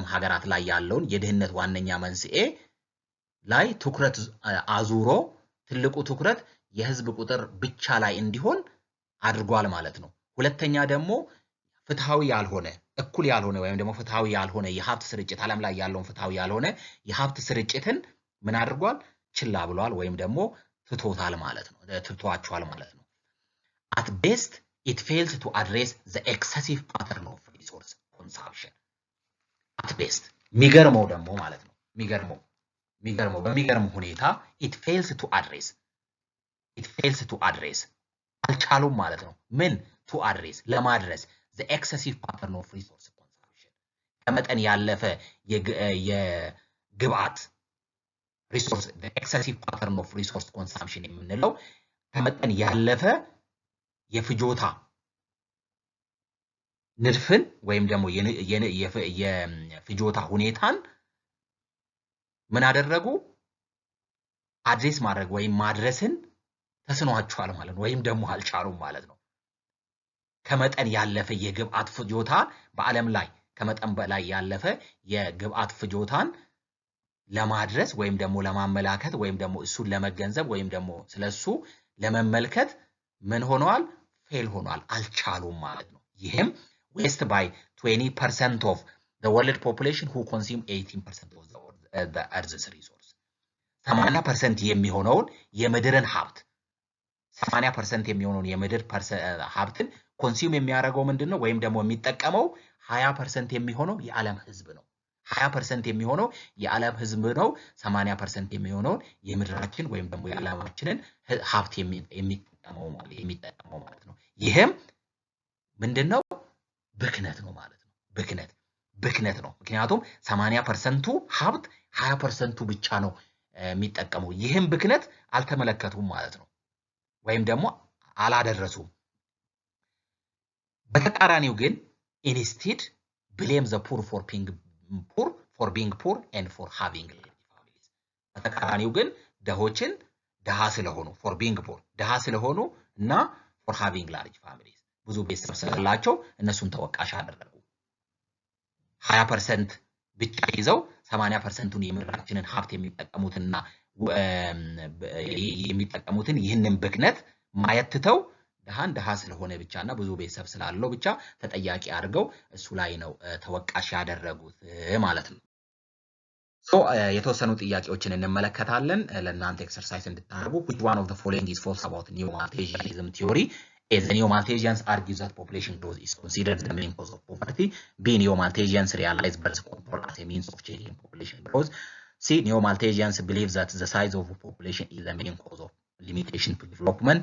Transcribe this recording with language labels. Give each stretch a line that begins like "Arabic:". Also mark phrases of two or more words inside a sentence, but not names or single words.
Amharic: ሀገራት ላይ ያለውን የድህነት ዋነኛ መንስኤ ላይ ትኩረት አዙሮ ትልቁ ትኩረት የህዝብ ቁጥር ብቻ ላይ እንዲሆን አድርጓል ማለት ነው። ሁለተኛ ደግሞ ፍትሃዊ ያልሆነ እኩል ያልሆነ ወይም ደግሞ ፍትሃዊ ያልሆነ የሀብት ስርጭት ዓለም ላይ ያለውን ፍትሃዊ ያልሆነ የሀብት ስርጭትን ምን አድርጓል ችላ ብሏል ወይም ደግሞ ትቶታል ማለት ነው። ትቷቸዋል ማለት ነው።
English: at best it fails to address the excessive pattern of resource consumption at best
Amharic: የሚገርመው ደግሞ ማለት ነው በሚገርም ሁኔታ
English: it fails to address
Amharic: አልቻሉም ማለት ነው። ምን
English: to address
Amharic: ለማድረስ
English: the excessive pattern of resource consumption
Amharic: ከመጠን ያለፈ የግብአት resource
English: the excessive pattern of resource consumption
Amharic: የምንለው ከመጠን ያለፈ የፍጆታ ንድፍን ወይም ደግሞ የፍጆታ ሁኔታን ምን አደረጉ አድሬስ ማድረግ ወይም ማድረስን ተስኗቸዋል ማለት ነው። ወይም ደግሞ አልቻሉም ማለት ነው። ከመጠን ያለፈ የግብአት ፍጆታ በዓለም ላይ ከመጠን በላይ ያለፈ የግብአት ፍጆታን ለማድረስ ወይም ደግሞ ለማመላከት ወይም ደግሞ እሱን ለመገንዘብ ወይም ደግሞ ስለሱ ለመመልከት ምን ሆነዋል ፌል ሆኗል አልቻሉም ማለት ነው። ይሄም
English: waste by 20% of the world population who consume 18% of the earth's resource
Amharic: 80% የሚሆነውን የምድርን ሀብት 80% የሚሆነውን የምድር ሀብትን ኮንሱም የሚያደርገው ምንድነው ወይም ደግሞ የሚጠቀመው 20% የሚሆነው የዓለም ህዝብ ነው። 20% የሚሆነው የዓለም ህዝብ ነው። 80% የሚሆነው የምድራችን ወይም ደግሞ የዓለማችንን ሀብት የሚጠቀመው ማለት ነው። ይሄም ምንድነው ብክነት ነው ማለት ነው። ብክነት ነው። ምክንያቱም 80%ቱ ሀብት 20%ቱ ብቻ ነው የሚጠቀመው። ይሄም ብክነት አልተመለከቱም ማለት ነው። ወይም ደግሞ አላደረሱም። በተቃራኒው ግን
English: instead blame the poor for being poor and for having families
Amharic: በተቃራኒው ግን ደሆችን ደሃ ስለሆኑ
English: for being poor
Amharic: ደሃ ስለሆኑ እና
English: for having large families
Amharic: ብዙ ቤተሰብ ስላላቸው እነሱን ተወቃሽ አደረጉ። 20% ብቻ ይዘው 80%ቱን የምድራችንን ሀብት የሚጠቀሙትን ይህንን ብክነት ማየት ትተው ደሃ ስለሆነ ብቻና ብዙ ቤተሰብ ስላለው ብቻ ተጠያቂ አድርገው እሱ ላይ ነው ተወቃሽ ያደረጉት ማለት ነው። የተወሰኑ ጥያቄዎችን እንመለከታለን ለእናንተ ኤክሰርሳይዝ እንድታደርጉ
English: which one of the following is false about Neo-Malthusianism theory? A, the Neo-Malthusians argue that population growth is considered the main cause of poverty. B, Neo-Malthusians realize birth control as a means of changing population growth. C, Neo-Malthusians believe that the size of a population is the main cause of limitation to development.